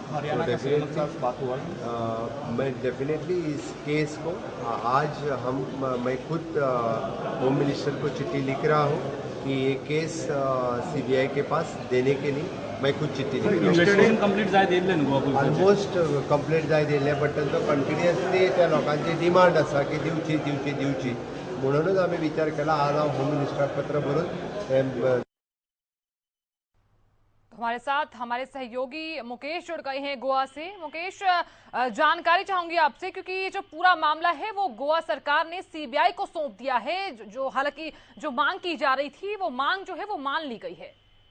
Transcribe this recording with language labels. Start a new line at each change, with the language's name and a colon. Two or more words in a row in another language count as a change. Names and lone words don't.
Hindi: हरियाणा का सीएम के साथ बात हुआ मैं डेफिनेटली इस केस को आज मैं खुद
English: home minister
Hindi: को चिट्ठी लिख रहा हूँ कि ये केस सीबीआई के पास देने के लिए मैं खुद चिट्ठी लिख रहा हूँ।
English: almost complete
Konkani: जाय दिले, बट तांचो कंटिन्युअसली त्या लोकांची डिमांड आसा की दिवची म्हणूनच आम्ही विचार केला आज हांव होम मिनिस्टराक पत्र बरोवन।
Hindi: हमारे साथ हमारे सहयोगी मुकेश जुड़ गए हैं गोवा से। मुकेश, जानकारी चाहूंगी आपसे क्योंकि ये जो पूरा मामला है वो गोवा सरकार ने सीबीआई को सौंप दिया है। जो हालांकि जो मांग की जा रही थी वो मांग जो है वो मान ली गई है।